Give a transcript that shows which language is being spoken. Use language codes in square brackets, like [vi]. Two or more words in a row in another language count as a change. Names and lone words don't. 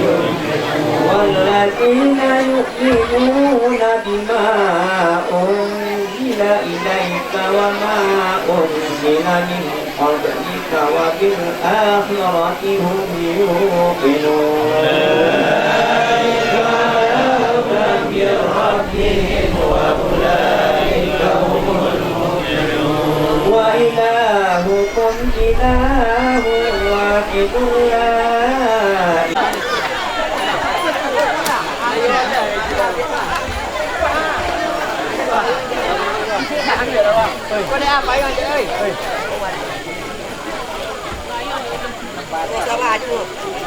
[ar] والذين يؤمنون بما أنزل إليك وما أنزل من قبلك وبالآخرة هم يوقنون أولئك على هدى من ربهم وأولئك هم المفلحون وإلهكم إله واحد لا [vi] có đây phải rồi chị ơi. Sao bà chưa?